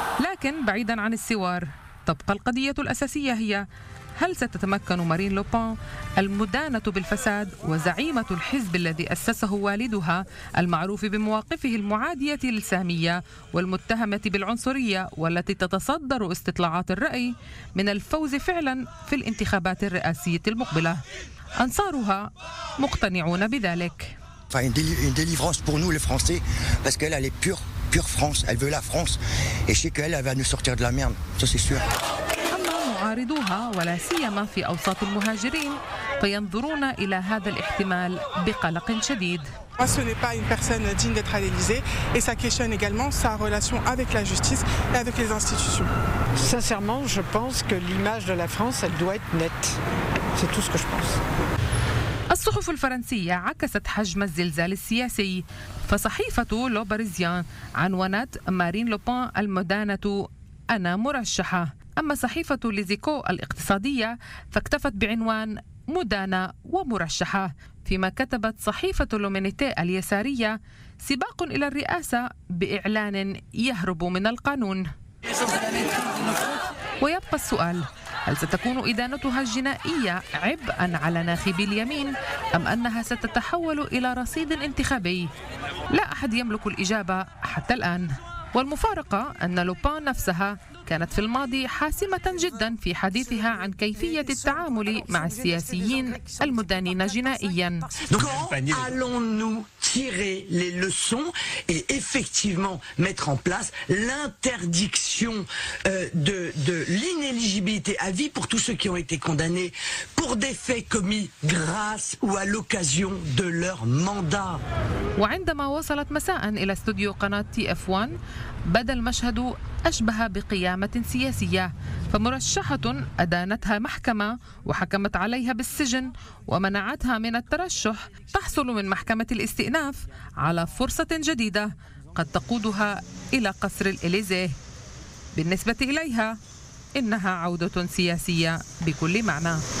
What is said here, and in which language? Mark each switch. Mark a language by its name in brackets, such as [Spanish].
[Arabic] لكن بعيدا عن السوار، تبقى القضية الأساسية هي هل ستتمكن مارين لوبان المدانة بالفساد وزعيمة الحزب الذي أسسه والدها المعروف بمواقفه المعادية للسامية والمتهمة بالعنصرية والتي تتصدر استطلاعات الرأي من الفوز فعلا في الانتخابات الرئاسية المقبلة؟ أنصارها مقتنعون بذلك. [French] Une délivrance pour nous les Français, parce qu'elle est pure France, elle veut la France, et je sais qu'elle va nous sortir de la merde, ça c'est sûr. [Arabic] معارضوها ولا سيما في أوساط المهاجرين فينظرون إلى هذا الاحتمال بقلق شديد. [French] Ce n'est pas une personne digne d'être à l'Élysée et ça questionne également sa relation avec la justice et avec les institutions. Sincèrement, je pense que l'image de la France, elle doit être nette. C'est tout ce que je pense. [Arabic] الصحف الفرنسية عكست حجم الزلزال السياسي، فصحيفة لو باريزيان عنونت مارين لوبان المدانة أنا مرشحة، أما صحيفة ليزيكو الاقتصادية فاكتفت بعنوان مدانة ومرشحة، فيما كتبت صحيفة لومينيتي اليسارية سباق إلى الرئاسة بإعلان يهرب من القانون. ويبقى السؤال، هل ستكون إدانتها الجنائية عبئاً على ناخبي اليمين أم أنها ستتحول إلى رصيد انتخابي؟ لا أحد يملك الإجابة حتى الآن. والمفارقة أن لوبان نفسها كانت في الماضي حاسمة جدا في حديثها عن كيفية التعامل مع السياسيين المدانين جنائيا. [French] allons-nous tirer les leçons et effectivement mettre en place l'interdiction de l'inéligibilité à vie pour tous ceux qui ont été condamnés pour pour des faits commis grâce ou à l'occasion de leur mandat. [Arabic] وعندما وصلت مساء إلى استوديو قناة TF1 بدا المشهد أشبه بقيامة سياسية فمرشحة أدانتها محكمة وحكمت عليها بالسجن ومنعتها من الترشح تحصل من محكمة الاستئناف على فرصة جديدة قد تقودها إلى قصر الإليزيه بالنسبة إليها إنها عودة سياسية بكل معنى